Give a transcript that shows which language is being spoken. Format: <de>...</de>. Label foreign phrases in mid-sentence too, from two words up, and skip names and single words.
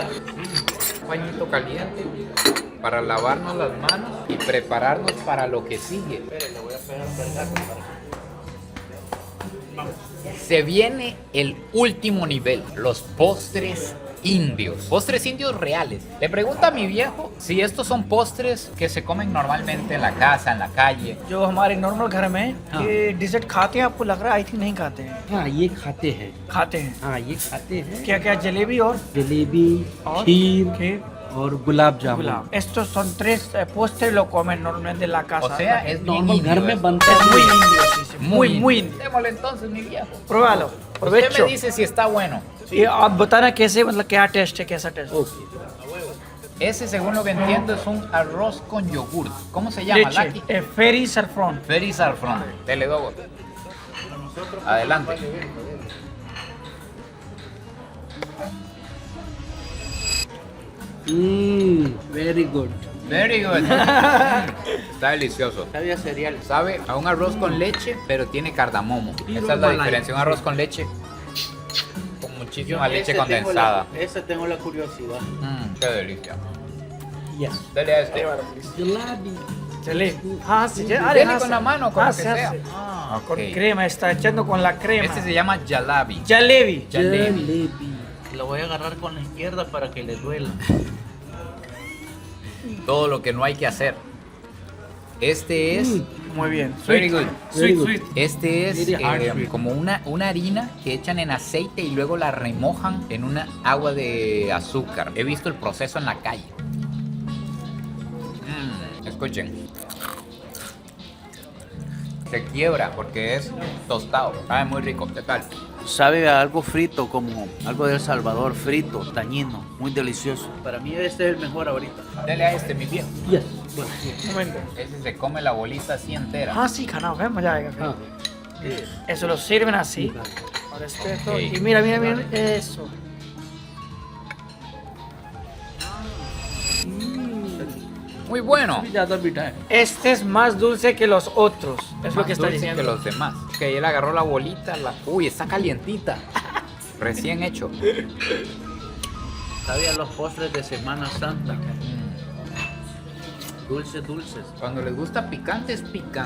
<es>Un pañito caliente para lavarnos las manos y prepararnos para lo que sigue. Se viene el último nivel, los postres indios. Postres indios reales. Le pregunta a mi viejo si estos son postres que se comen normalmente en la casa, en la calle.</es> <hi>जो हमारे नॉर्मल घर में हाँ। ये डिजर्ट खाते हैं आपको लग रहा है</hi> <en>I think</en> <hi>नहीं खाते हैं हाँ ये खाते हैं खाते हैं हाँ ये खाते हैं क्या क्या जलेबी और जलेबी और खीर और गुलाब जामुन</hi> <es>गुलाब estos son tres postres lo comen normalmente en la casa O sea, es bien</es> <hi>नॉर्मल</hi> <es>indio</es> <hi>घर में</hi> <es>esto.</es> <hi>बनता</hi> <es>es</es> <hi>है</hi> <es>muy indio sí, sí, muy indio Démosle entonces, mi viejo. pruébalo Usted provecho me dice si está bueno.</es> <hi>ये आप बताना कैसे मतलब क्या टेस्ट है कैसा टेस्ट</hi> <es>Ese, según lo que entiendo, es un arroz con yogur. ¿Cómo se llama, leche Lucky?</es> <en>ferry saffron Ferry saffron.</en> <es>Dele, Dogo. nosotros. Adelante.</es> <en>Very good. Very good.</en> <es>Está delicioso. Sabía cereal. Sabe a un arroz con leche, pero tiene cardamomo. Y Esa es la malay. diferencia. Un arroz con leche con muchísima leche Ese tengo condensada. ese tengo la curiosidad. Qué delicia. Yes. Dale a este. Jalebi. Jalebi. Ah, sí, Dele con la mano, con lo que se sea. hace. Ah, Con ok. crema, está echando con la crema. Este se llama jalebi. Jalebi. Jalebi. Lo voy a agarrar con la izquierda para que le duela. Todo lo que no hay que hacer. Este es Muy bien.</es> <en>very good. Very good.</en> <es>Este es</es> <en>Very hard sweet.</en> <es>como una harina que echan en aceite y luego la remojan en una agua de azúcar. He visto el proceso en la calle. Escuchen. Se quiebra porque es tostado. Sabe muy rico. ¿Qué tal? Sabe a algo frito, como algo de El Salvador, frito, tañino, muy delicioso. Para mí este es el mejor ahorita. Dele a este, mi viejo. Yes. Un momento. Ese se come la bolita así entera. Ah, sí, canal, vemos ya. Ah. Eso lo sirven así. Con respeto. Ok. Y mira, mira, mira. Eso. Muy bueno.</es> <hi>ज़्यादा मीठा है.</hi> <es>Este es más dulce que los otros. Es lo Más que está dulce diciendo. que los demás. Ok, él agarró la bolita. Uy, está calientita. Recién hecho. Sabe a los postres de Semana Santa. Dulces, dulces. Cuando les gusta picante es picante.</es>